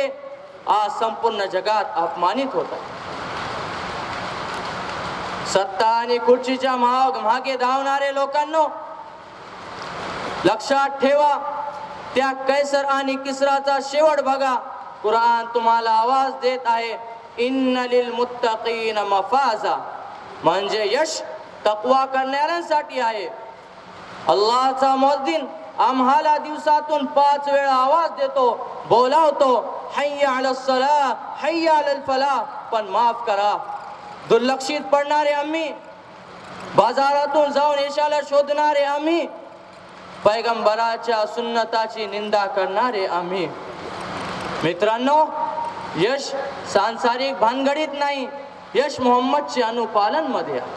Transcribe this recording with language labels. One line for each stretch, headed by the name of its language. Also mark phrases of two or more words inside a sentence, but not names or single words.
Marathi: आज संपूर्ण जगात अपमानित होत आहे। सत्ता आणि खुर्चीच्या मागे धावणारे लोकांनो, लक्षात ठेवा, त्या कैसर आणि किसराचा शेवट बघा। कुराण तुम्हाला आवाज देत आहे,
Arabic: إن للمتقين مفازا.
Marathi: म्हणजे यश तक्वा करणाऱ्यांसाठी आहे। अल्लाहचा मुअज्जिन आम्हाला दिवसातून 5 वेळा आवाज देतो, बोलावतो,
Arabic: حي على الصلاة حي على الفلاح.
Marathi: पण माफ करा, दुर्लक्षित पडणारे आम्ही, बाजारातून जाऊन यशाला शोधणारे आम्ही, पैगंबराच्या सुन्नताची निंदा करणारे आम्ही। मित्रांनो, यश सांसारिक भानगडीत नाही, यश मोहम्मदचे अनुपालन मध्ये आहे।